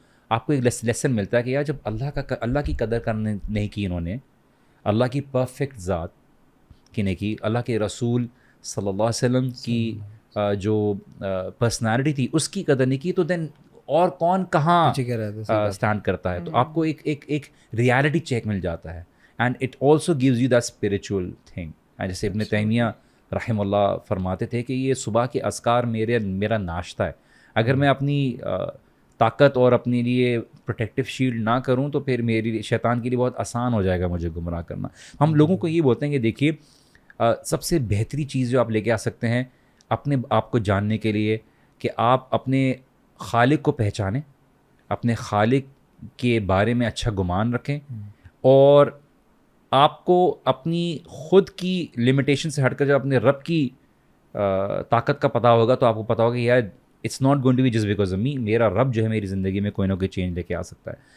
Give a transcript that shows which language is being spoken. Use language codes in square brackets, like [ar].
[ur] آپ کو ایک لیسن ملتا ہے کہ یار جب اللہ کی قدر کرنے نہیں کی انہوں نے, اللہ کی پرفیکٹ ذات کی نہیں کی, اللہ کے رسول صلی اللہ علیہ وسلم کی جو پرسنالٹی تھی اس کی قدر نہیں کی, تو دین اور کون کہاں اسٹینڈ کرتا ہے. تو آپ کو ایک ریالٹی چیک مل جاتا ہے. [en] And it also gives you the spiritual thing. [ur] جیسے ابن تیمیہ رحمہ اللہ فرماتے تھے کہ یہ صبح کے اذکار میرا ناشتہ ہے. اگر میں اپنی طاقت اور اپنے لیے پروٹیکٹیو شیلڈ نہ کروں تو پھر میری شیطان کے لیے بہت آسان ہو جائے گا مجھے گمراہ کرنا. ہم لوگوں کو یہ بولتے ہیں کہ دیکھیے سب سے بہتری چیز جو آپ لے کے آ سکتے ہیں اپنے آپ کو جاننے کے لیے کہ آپ اپنے خالق کو پہچانیں, اپنے خالق کے بارے میں اچھا گمان رکھیں, اور آپ کو اپنی خود کی لمیٹیشن سے ہٹ کر جب اپنے رب کی طاقت کا پتہ ہوگا تو آپ کو پتہ ہوگا کہ یار [en] it's not going to be just because of me, [ur] میرا رب جو ہے میری زندگی میں کوئی نہ کوئی چینج لے کے آ سکتا ہے.